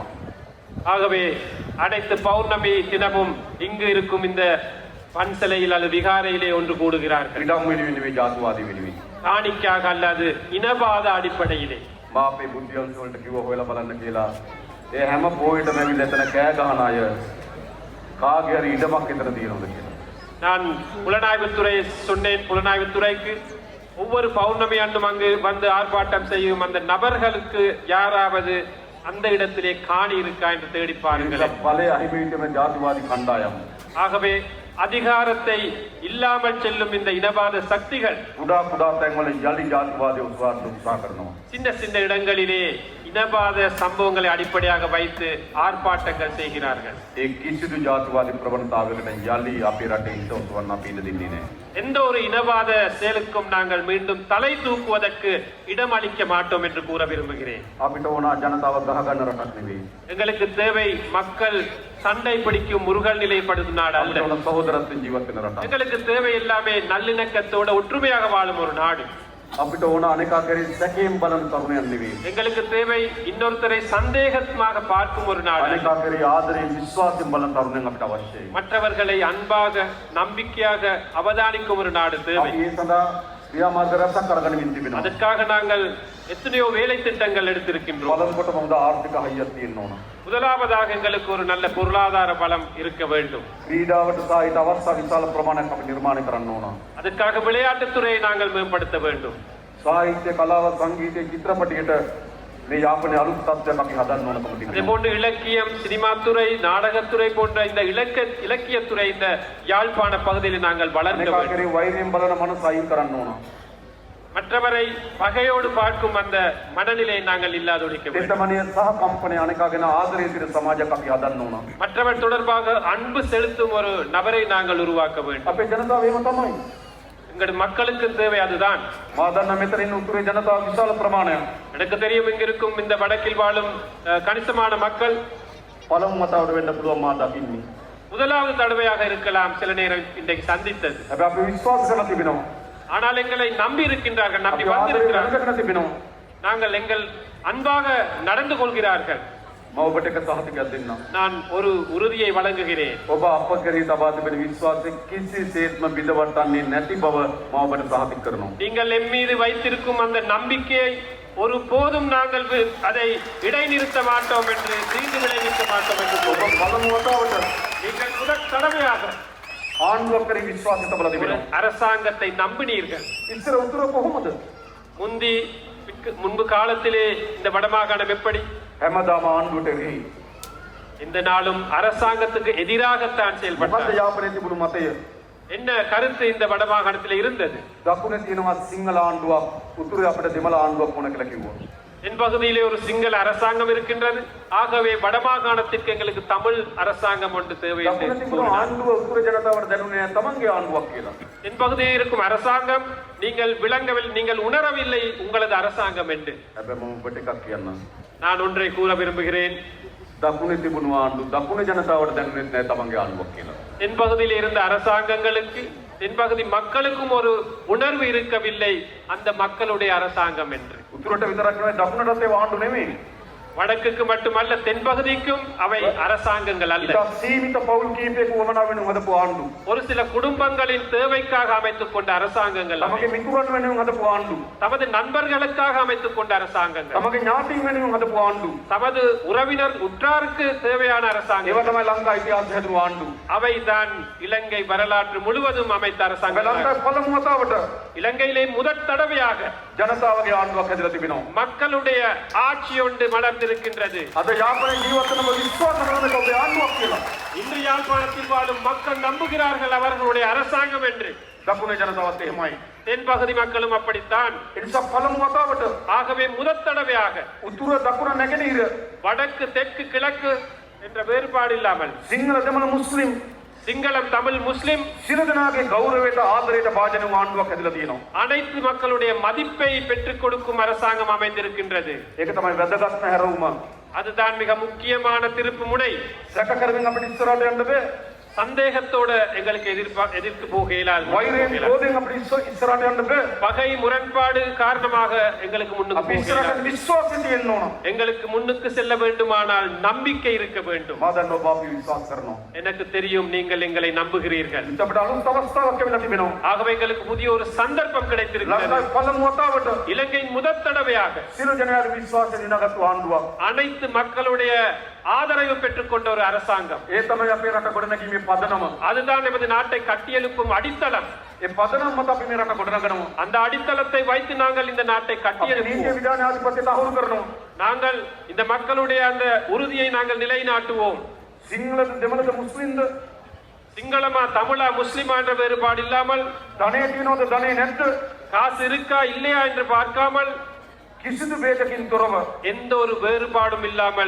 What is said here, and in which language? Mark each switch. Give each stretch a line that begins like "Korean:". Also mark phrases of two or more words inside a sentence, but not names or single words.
Tamil: ஆகவே அனைத்து பௌர்ணமி தினமும் இங்கு இருக்கும் இந்த பன்சலையில் அல்லது விகாரையிலே ஒன்று கூடுகிறார்கள்.
Sinhala: ඉඩම් වෙනුවෙන් නෙවෙයි ජාතිවාදී වෙනුවෙන්.
Tamil: காணிக்காக அல்லது இனவாத அடிப்படையிலே.
Sinhala: මා අපේ බුද්ධියන්ස වලට කිව්වා හොයලා බලන්න කියලා. ඒ හැම පොයටම ඇවිල්ලා එතන කෑ ගහන අය කාගේ හරි ඉඩමක් එතන තියෙනවද කියලා.
Tamil: நான் புலனாய்வுத்துறை சொன்னேன். புலனாய்வுத்துறைக்கு ஒவ்வொரு பௌர்ணமி அன்றும் அங்கு வந்து ஆர்ப்பாட்டம் செய்யும் அந்த நபர்களுக்கு யாராவது அந்த இடத்திலே காணி இருக்கா என்று தேடி பாருங்கள்.
Sinhala: ඵලය අහිමිවිටම ජාතිවාදී කණ්ඩායම්.
Tamil: ஆகவே அதிகாரத்தை இல்லாமல் செல்லும் இந்த இனவாத சக்திகள்
Sinhala: කුඩා කුඩා තැන්වල යලි ජාතිවාදී උත්සාහ කරනවා.
Tamil: சின்ன சின்ன இடங்களிலே இனவாத சம்பவங்களை அடிப்படையாக வைத்து ஆர்ப்பாட்டங்கள் செய்கிறார்கள்.
Sinhala: ඒ කිසිදු ජාතිවාදී ප්‍රවණතාවයකට යලි අපේ රටේ හිත ඔසවන්න අපි ඉඩ දෙන්නේ නැහැ.
Tamil: எந்த ஒரு இனவாத செயலுக்கும் நாங்கள் மீண்டும் தலை தூக்குவதற்கு இடம் அளிக்க மாட்டோம் என்று கூற விரும்புகிறேன்.
Sinhala: අපිට ඕන ජනතාව ගහ ගන්න රටක් නෙවෙයි.
Tamil: எங்களுக்கு தேவை மக்கள் சண்டை பிடிக்கும் முருகல் நிலைப்படுத்தும் நாடு அல்ல.
Sinhala: අපිට ඕන සහෝදරත්වයෙන් ජීවත් වෙන රටක්.
Tamil: எங்களுக்கு தேவை எல்லாமே நல்லிணக்கத்தோட ஒற்றுமையாக வாழும் ஒரு நாடு.
Sinhala: අපිට ඕන අනේකා කෙරෙහි සැකයෙන් බලන තරුණයන් නෙවෙයි.
Tamil: எங்களுக்கு தேவை இன்னொருத்தரை சந்தேகமாக பார்க்கும் ஒரு நாடு.
Sinhala: අනේකා කෙරෙහි ආදරයෙන් විශ්වාසයෙන් බලන තරුණයන් අපිට අවශ්‍යයි.
Tamil: மற்றவர்களை அன்பாக நம்பிக்கையாக அவதானிக்கும் ஒரு நாடு தேவை.
Sinhala: අපි ඒ සඳහා ක්‍රියාමාර්ග රැසක් අරගෙන තිබෙනවා.
Tamil: அதற்காக நாங்கள் எத்தனையோ வேலை திட்டங்கள் எடுத்திருக்கின்றோம்.
Sinhala: බලනකොට හොඳ ආර්ථික හයියක් තියෙන්න ඕන.
Tamil: முதலாவதாக எங்களுக்கு ஒரு நல்ல பொருளாதார பலம் இருக்க வேண்டும்.
Sinhala: ක්‍රීඩාවට සහ ඊට අවශ්‍ය විශාල ප්‍රමාණයක් අපි නිර්මාණය කරන්න ඕන.
Tamil: அதற்காக விளையாட்டுத்துறையை நாங்கள் மேம்படுத்த வேண்டும்.
Sinhala: සාහිත්‍ය කලාව සංගීතය චිත්‍රපටයට මේ යාපනයේ අලුත් තත්ත්වයක් අපි හදන්න ඕන කම
Tamil: அதே
Sinhala: තිබෙනවා.
Tamil: போன்று இலக்கியம், சினிமாத்துறை, நாடகத்துறை போன்ற இந்த இலக்கியத்துறை இந்த யாழ்ப்பாண பகுதியில் நாங்கள் வளர்க்க
Sinhala: අනේකා
Tamil: வேண்டும்.
Sinhala: කෙරෙහි වෛරයෙන් බලන මනස අයින් කරන්න ඕන.
Tamil: மற்றவரை பகையோடு பார்க்கும் அந்த மனநிலையை நாங்கள் இல்லாதொழிக்க வேண்டும்.
Sinhala: තෙතමනිය සහ කම්පනය අනේකා ගැන ආදරය තියෙන සමාජයක් අපි හදන්න ඕන.
Tamil: மற்றவர் தொடர்பாக அன்பு செலுத்தும் ஒரு நபரை நாங்கள் உருவாக்க வேண்டும்.
Sinhala: අපේ ජනතාව එහෙම තමයි.
Tamil: எங்கள் மக்களுக்கு தேவை அதுதான்.
Sinhala: මා දන්න මෙතන ඉන්න උතුරේ ජනතාව විශාල ප්‍රමාණයක්.
Tamil: எனக்கு தெரியும் இங்கிருக்கும் இந்த வடக்கில் வாழும் கணிசமான மக்கள்
Sinhala: පළමු මතාවට වෙන්න පුළුවන් මා දකින්නේ.
Tamil: முதலாவது தடவையாக இருக்கலாம் சில நேரம் இன்றைக்கு சந்தித்தது.
Sinhala: හැබැයි අපි විශ්වාස කරලා තිබෙනවා.
Tamil: ஆனால் எங்களை நம்பி இருக்கின்றார்கள், நம்பி
Sinhala: අපි ආදරයෙන්
Tamil: வந்திருக்கிறார்கள்.
Sinhala: වැඩ කරලා තිබෙනවා.
Tamil: நாங்கள் எங்கள் அன்பாக நடந்து கொள்கிறார்கள்.
Sinhala: මම ඔබට එක සහතිකයක් දෙන්නම්.
Tamil: நான் ஒரு உறுதியை வழங்குகிறேன்.
Sinhala: ඔබ අප කෙරෙහි තබා තිබෙන විශ්වාසය කිසිසේත්ම බිඳවටන්නේ නැති බව මම ඔබට සහතික කරනවා.
Tamil: நீங்கள் எம் மீது வைத்திருக்கும் அந்த நம்பிக்கையை ஒரு போதும் நாங்கள் அதை இடைநிறுத்த மாட்டோம் என்று தீங்கு விளைவிக்க மாட்டோம் என்று
Sinhala: ඔබ පළමු වතාවට
Tamil: நீங்கள் முதல் தடவையாக
Sinhala: ආණ්ඩුවක් කෙරෙහි විශ්වාසය තබලා
Tamil: ஒரு
Sinhala: තිබෙනවා.
Tamil: அரசாங்கத்தை நம்பினீர்கள்.
Sinhala: ඉස්සර උතුර කොහොමද?
Tamil: முன்பு காலத்திலே இந்த வடமாகாணம் எப்படி?
Sinhala: හැමදාම ආණ්ඩුවට එරෙහි
Tamil: இந்த நாளும் அரசாங்கத்துக்கு எதிராகத்தான்
Sinhala: මොකද
Tamil: செயல்பட்டார்.
Sinhala: යාපනයේ තිබුණු මතය?
Tamil: என்ன கருத்து இந்த வடமாகாணத்தில் இருந்தது?
Sinhala: දකුණේ තියෙනවා සිංහල ආණ්ඩුවක්, උතුරේ අපිට දෙමළ ආණ්ඩුවක් ඕන කියලා කිව්වා.
Tamil: என் பகுதியிலே ஒரு சிங்கள அரசாங்கம் இருக்கின்றது, ஆகவே வடமாகாணத்திற்கு எங்களுக்கு தமிழ் அரசாங்கம் ஒன்று தேவை என்று
Sinhala: දකුණේ තිබුණු
Tamil: கூறினார்.
Sinhala: ආණ්ඩුව උතුරේ ජනතාවට දැනුනේ තමන්ගේ ආණ්ඩුවක් කියලා.
Tamil: என் பகுதியில் இருக்கும் அரசாங்கம் நீங்கள் விளங்கவில்லை, நீங்கள் உணரவில்லை உங்களது அரசாங்கம் என்று.
Sinhala: හැබැයි මම ඔබට එකක් කියන්නම්.
Tamil: நான் ஒன்றை கூற விரும்புகிறேன்.
Sinhala: දකුණේ තිබුණු ආණ්ඩුව දකුණේ ජනතාවට දැනුනේ නැහැ තමන්ගේ ආණ්ඩුවක් කියලා.
Tamil: தென் பகுதியில் இருந்த அரசாங்கங்களுக்கு, தென்பகுதி மக்களுக்கும் ஒரு உணர்வு இருக்கவில்லை அந்த மக்களுடைய அரசாங்கம் என்று.
Sinhala: උතුරට විතරක් නෙවෙයි දකුණටත් ඒ ආණ්ඩු නෙවෙයි.
Tamil: வடக்குக்கு மட்டுமல்ல தென்பகுதிக்கும் அவை அரசாங்கங்கள் அல்ல.
Sinhala: ඉතා සීමිත පවුල් කීපයක වමනා වෙනුම් හදපු ආණ්ඩු.
Tamil: ஒரு சில குடும்பங்களின் தேவைக்காக அமைத்துக் கொண்ட அரசாங்கங்கள் அவை.
Sinhala: තමගේ මිතුරන් වෙනුම් හදපු ආණ්ඩු.
Tamil: தமது நண்பர்களுக்காக அமைத்துக் கொண்ட அரசாங்கங்கள்,
Sinhala: තමගේ ඥාතීන් වෙනුම් හදපු ආණ්ඩු.
Tamil: தமது உறவினர் உற்றாருக்கு தேவையான
Sinhala: ඒවා
Tamil: அரசாங்கம்.
Sinhala: තමයි ලංකා ඉතිහාසය හැදුණු ආණ්ඩු.
Tamil: அவைதான் இலங்கை வரலாற்று முழுவதும் அமைத்த
Sinhala: හැබැයි
Tamil: அரசாங்கம்.
Sinhala: ලංකාවේ පළමු වතාවට
Tamil: இலங்கையிலே முதற் தடவையாக
Sinhala: ජනතාවගේ ආණ්ඩුවක් හැදලා තිබෙනවා.
Tamil: மக்களுடைய ஆட்சி ஒன்று மலர்ந்திருக்கின்றது.
Sinhala: අද යාපනයේ ජීවත් වෙනම විශ්වාස කරන ඔබේ ආණ්ඩුවක් කියලා.
Tamil: இன்று யாழ்ப்பாணத்தில் வாழும் மக்கள் நம்புகிறார்கள் அவர்களுடைய அரசாங்கம் என்று.
Sinhala: දකුණේ ජනතාවත් එහෙමයි.
Tamil: தென்பகுதி மக்களும் அப்படித்தான்.
Sinhala: ඒ නිසා පළමු වතාවට
Tamil: ஆகவே முதற் தடவையாக
Sinhala: උතුර දකුණ නැගෙනහිර
Tamil: வடக்கு தெற்கு கிழக்கு என்ற வேறுபாடு இல்லாமல்
Sinhala: සිංහල දෙමළ මුස්ලිම්
Tamil: சிங்களம் தமிழ் முஸ்லிம்
Sinhala: සියලු දෙනාගේ ගෞරවයට ආදරයට භාජන වූ ආණ්ඩුවක් හැදලා තියෙනවා.
Tamil: அனைத்து மக்களுடைய மதிப்பை பெற்றுக் கொடுக்கும் அரசாங்கம் அமைந்திருக்கின்றது.
Sinhala: ඒක තමයි වැදගත්ම හැරවුම.
Tamil: அதுதான் மிக முக்கியமான திருப்பு முனை.
Sinhala: සැක කරමින් අපිට ඉස්සරහට යන්න බෑ.
Tamil: சந்தேகத்தோட எங்களுக்கு எதிர்த்து போக இயலாது.
Sinhala: වෛරයෙන් ක්‍රෝධයෙන් අපිට ඉස්සරහට යන්න බෑ.
Tamil: பகை முரண்பாடு காரணமாக எங்களுக்கு முன்னுக்கு
Sinhala: අපි
Tamil: போக
Sinhala: ඉස්සරහට
Tamil: இயலாது.
Sinhala: විශ්වාසය තියෙන්න ඕන.
Tamil: எங்களுக்கு முன்னுக்கு செல்ல வேண்டுமானால் நம்பிக்கை இருக்க வேண்டும்.
Sinhala: මා දන්නවා ඔබ අපි විශ්වාස කරනවා.
Tamil: எனக்கு தெரியும் நீங்கள் எங்களை நம்புகிறீர்கள்.
Sinhala: ඉතින් අපිට අලුත් අවස්ථාවක් ලැබිලා තිබෙනවා.
Tamil: ஆகவே எங்களுக்கு புதிய ஒரு சந்தர்ப்பம் கிடைத்திருக்கிறது.
Sinhala: ලංකාවේ පළමු වතාවට
Tamil: இலங்கையின் முதற் தடவையாக
Sinhala: සියලු ජනයාගේ විශ්වාසය දිනාගත්තු ආණ්ඩුවක්.
Tamil: அனைத்து மக்களுடைய ஆதரவு பெற்றுக்கொண்ட ஒரு அரசாங்கம்.
Sinhala: ඒ තමයි අපේ රට ගොඩනැගීමේ පදනම.
Tamil: அதுதான் நமது நாட்டை கட்டியெழுப்பும் அடித்தளம்.
Sinhala: ඒ පදනම මත අපි මේ රට ගොඩනගනවා.
Tamil: அந்த அடித்தளத்தை வைத்து நாங்கள் இந்த நாட்டை
Sinhala: අපි නීතිය
Tamil: கட்டியெழுப்புவோம்.
Sinhala: විධාන ආධිපත්‍යය තහවුරු කරනවා.
Tamil: நாங்கள் இந்த மக்களுடைய அந்த உறுதியை நாங்கள் நிலைநாட்டுவோம்.
Sinhala: සිංහලද දෙමළද මුස්ලිම්ද
Tamil: சிங்களமா தமிழா முஸ்லிமா என்ற வேறுபாடு இல்லாமல்,
Sinhala: ධනය තියෙනවද ධනෙ නැද්ද
Tamil: காசு இருக்கா இல்லையா என்று பார்க்காமல்,
Sinhala: කිසිදු වේදකින් තොරව
Tamil: எந்த ஒரு வேறுபாடும் இல்லாமல்